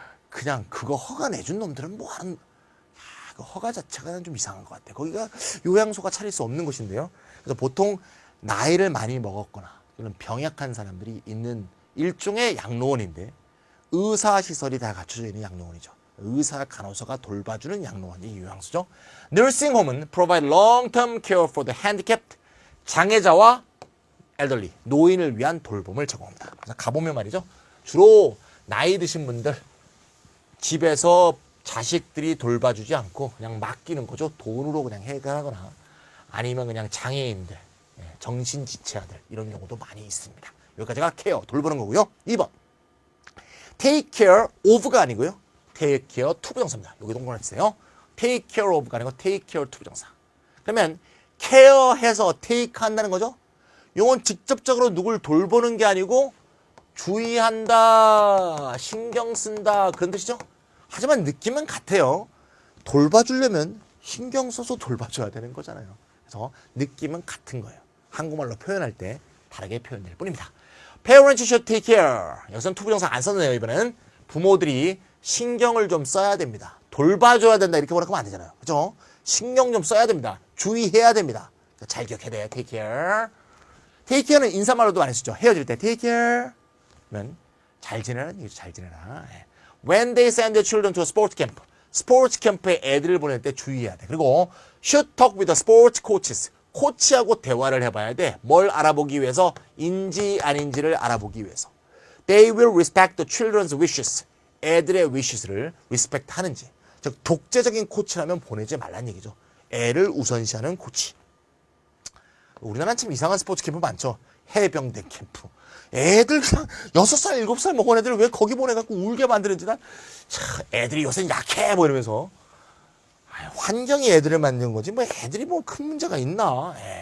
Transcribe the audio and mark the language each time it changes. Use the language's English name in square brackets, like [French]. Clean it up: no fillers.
[Korean] 그냥 그거 허가 내준 놈들은 뭐 하는, 그 허가 자체가 좀 이상한 것 같아. 거기가 요양소가 차릴 수 없는 곳인데요. 그래서 보통 나이를 많이 먹었거나 그런 병약한 사람들이 있는 일종의 양로원인데 의사시설이 다 갖춰져 있는 양로원이죠. 의사, 간호사가 돌봐주는 양로원이 요양소죠. [English] Nursinghome은 provide long-term care for the handicapped, [Korean] 장애자와 [English] elderly, [Korean] 노인을 위한 돌봄을 제공합니다. 그래서 가보면 말이죠. 주로 나이 드신 분들 집에서 자식들이 돌봐주지 않고 그냥 맡기는 거죠. 돈으로 그냥 해결하거나 아니면 그냥 장애인들, 정신지체아들 이런 경우도 많이 있습니다. 여기까지가 케어, 돌보는 거고요. 2번. take care of가 아니고요. take care 투부정사입니다. 여기 동그라미세요. take care of가 아니고 take care 투부정사. 그러면 케어해서 take 한다는 거죠. 이건 직접적으로 누굴 돌보는 게 아니고 주의한다, 신경 쓴다 그런 뜻이죠. 하지만 느낌은 같아요. 돌봐주려면 신경 써서 돌봐줘야 되는 거잖아요. 그래서 느낌은 같은 거예요. 한국말로 표현할 때 다르게 표현될 뿐입니다. [English] Parents should take care. [Korean] 여기서는 투부정사 안 썼네요. 이번에는 부모들이 신경을 좀 써야 됩니다. 돌봐줘야 된다 이렇게 뭐라 하면 안 되잖아요. 그죠? 신경 좀 써야 됩니다. 주의해야 됩니다. 잘 기억해야 돼요. [English] Take care. [Korean] Take care는 인사말로도 많이 쓰죠. 헤어질 때 take care. 면 잘 지내라는 얘기죠. 잘 지내라. [English] When they send their children to a sports camp. [Korean] 스포츠 캠프에 애들을 보낼 때 주의해야 돼. 그리고 [English] should talk with the sports coaches. [Korean] 코치하고 대화를 해봐야 돼. 뭘 알아보기 위해서? 인지 아닌지를 알아보기 위해서. [English] They will respect the children's wishes. [Korean] 애들의 wishes를 respect 하는지. 즉 독재적인 코치라면 보내지 말란 얘기죠. 애를 우선시하는 코치. 우리나라는 참 이상한 스포츠 캠프 많죠. 해병대 캠프. 애들 그냥 6살, 7살 먹은 애들 왜 거기 보내갖고 울게 만드는지 난 참 애들이 요새 약해 뭐 이러면서 환경이 애들을 만든 거지 뭐 애들이 뭐 큰 문제가 있나.